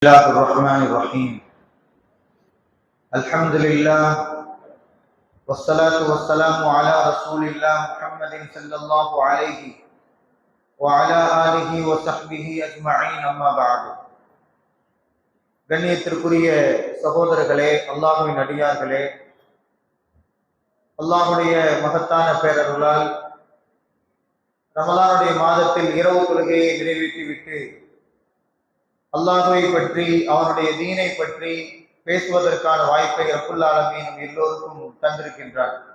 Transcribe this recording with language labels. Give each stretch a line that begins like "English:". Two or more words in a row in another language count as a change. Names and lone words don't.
Arabic: الله الرحمن الرحيم. الحمد لله والصلاة والسلام على رسول الله محمد صلى الله عليه وعلى آله وصحبه أجمعين. أما بعد.
Tamil: கண்ணியத்திற்குரிய சகோதரர்களே, அல்லாஹ்வின் அடியார்களே, அல்லாஹ்வுடைய மகத்தான பேரருளால் ரமலானுடைய மாதத்தில் இரவு தொழுகையை நிறைவேற்றிவிட்டு அல்லாஹ்வை பற்றி, அவனுடைய தீனை பற்றி பேசுவதற்கான வாய்ப்பை
Arabic: رب العالمين
Tamil: நம் எல்லோருக்கும் தந்திருக்கின்றார்.